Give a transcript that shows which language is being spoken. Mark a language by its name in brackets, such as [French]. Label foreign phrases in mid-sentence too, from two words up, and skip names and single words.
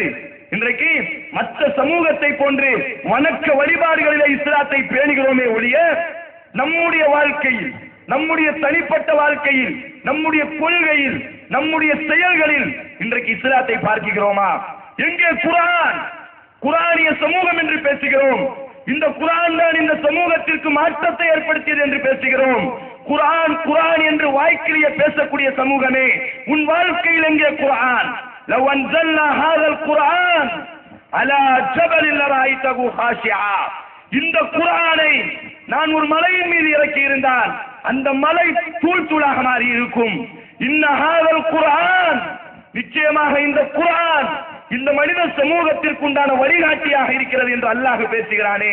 [Tamil] இன்றைக்கு மற்ற சமூகத்தை போன்று வணக்க வழிபாடுகளிலே இஸ்லாத்தை பேணுகிறோமே ஒழிய நம்முடைய வாழ்க்கையில், நம்முடைய தனிப்பட்ட வாழ்க்கையில், நம்முடைய கொள்கையில், நம்முடைய செயல்களில் இன்றைக்கு இஸ்லாத்தை பார்க்கிறோமா? எங்கே குர்ஆன், குர்ஆனிய சமூகம் என்று பேசுகிறோம். இந்த குர்ஆன் தான் இந்த சமூகத்திற்கு மாற்றத்தை ஏற்படுத்தியது என்று பேசுகிறோம். குர்ஆன் குர்ஆன் என்று வாய்க்கிலேயே பேசக்கூடிய சமூகமே, உன் வாழ்க்கையில் எங்கே குர்ஆன்? [Arabic] لو انزلنا هذا القرآن على جبل لرأيته خاشعا, [Tamil] இந்த குர்ஆனை நான் ஒரு மலையின் மீது இறக்கி இருந்தால் அந்த மலை தூள் தூளாக மாறி இருக்கும். [Arabic] إن هذا القرآن, [Tamil] நிச்சயமாக இந்த குர்ஆன் இந்த மனித சமூகத்திற்கு உண்டான வழிகாட்டியாக இருக்கிறது என்று அல்லாஹ் பேசுகிறானே.